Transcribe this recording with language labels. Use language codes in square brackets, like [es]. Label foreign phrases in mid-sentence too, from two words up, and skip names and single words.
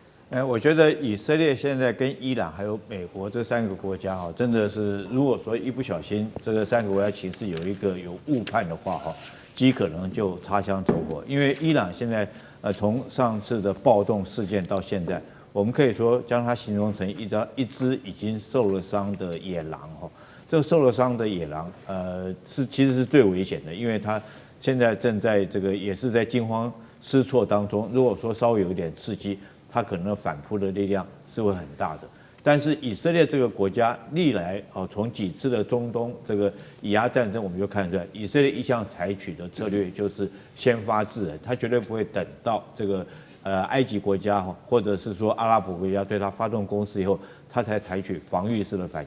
[zh] 我覺得以色列現在跟伊朗還有美國這3個國家哈，真的是如果說一不小心這個3個國家情勢有誤判的話哈，極可能就擦槍走火。因為伊朗現在從上次的暴動事件到現在， 我們可以說將它形容成一隻已經受了傷的野狼哈。這個受了傷的野狼，其實是最危險的，因為它現在正在这個也是在驚慌失措當中。如果說稍微有一點刺激，它可能反撲的力量是會很大的。但是以色列這個國家歷來從幾次的中東這個以阿戰爭，我們就看出來，以色列一向採取的策略就是先發制人，他絕對不會等到這個埃及國家或者是說阿拉伯國家對他發動攻勢以後，他才採取防禦式的反擊。